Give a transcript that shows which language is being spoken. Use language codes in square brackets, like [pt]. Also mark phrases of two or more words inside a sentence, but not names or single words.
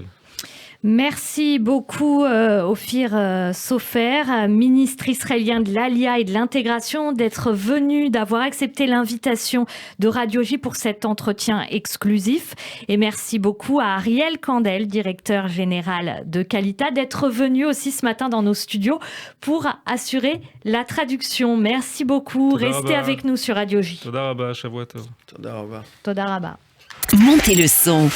[fr] Merci beaucoup Ophir Sofer, ministre israélien de l'Alia et de l'intégration, d'être venu, d'avoir accepté l'invitation de Radio J pour cet entretien exclusif. Et merci beaucoup à Ariel Kandel, directeur général de Qualita, d'être venu aussi ce matin dans nos studios pour assurer la traduction. Merci beaucoup. Restez avec nous sur Radio J. [he] תודה רבה, שבוע טוב. תודה רבה. תודה רבה. [fr] Montez le son.